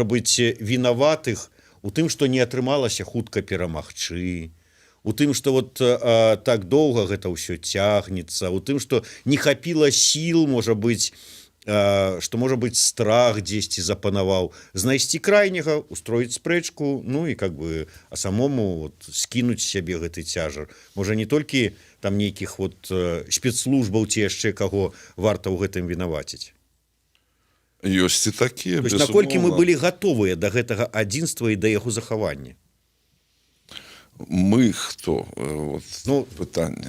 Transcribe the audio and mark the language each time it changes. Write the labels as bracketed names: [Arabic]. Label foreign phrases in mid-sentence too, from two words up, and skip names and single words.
[Belarusian] быць, вінаватых у тым, што не атрымалася хутка перамагчы, у тым, што вот так доўга гэта ўсё цягнецца, у тым, што не хапіла сіл, можа быць, што, можа быць, страх дзесьці запанаваў, знайсці крайняга, устроіць спрэчку, ну і [Russian] как бы, [Belarusian] а самому вот скінуць сябе гэты цяжар. Можа, не толькі там нейкіх вот спецслужбаў ці яшчэ каго варта ў гэтым вінаваціць. Ёсць і такія, безумоўна. Наколькі мы былі гатовыя да гэтага адзінства і да яго захавання? Мы хто? Вот, ну, пытанне.